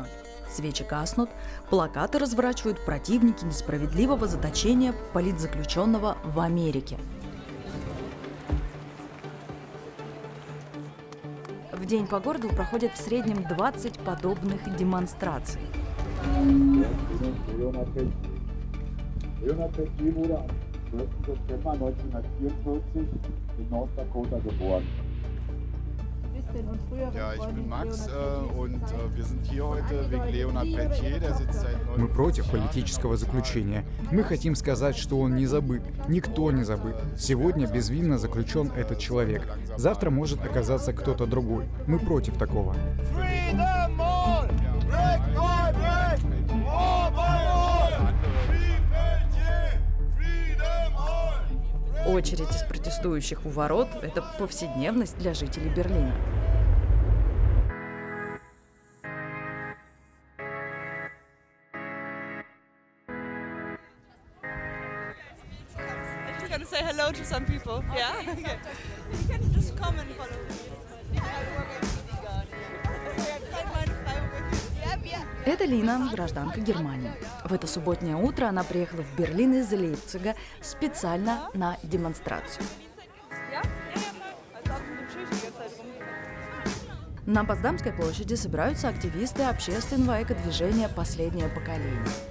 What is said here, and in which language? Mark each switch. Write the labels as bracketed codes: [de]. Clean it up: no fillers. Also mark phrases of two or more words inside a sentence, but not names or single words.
[ru] Свечи гаснут, плакаты разворачивают противники несправедливого заточения политзаключенного в Америке. В день по городу проходят в среднем 20 подобных демонстраций. [de] Ja, ich bin Max und wir sind hier heute wegen Leonard Peltier, der sitzt seit 9 [ru] Мы против политического заключения. Мы хотим сказать, что он не забыт. Никто не забыт. Сегодня безвинно заключен этот человек. Завтра может оказаться кто-то другой. Мы против такого. Очередь из протестующих у ворот – это повседневность для жителей Берлина. [en] Say hello to some people. Yeah. Okay. You can just come and follow me. [ru] Это Лина, гражданка Германии. В это субботнее утро она приехала в Берлин из Лейпцига специально на демонстрацию. На Потсдамской площади собираются активисты общественного экодвижения «Последнее поколение».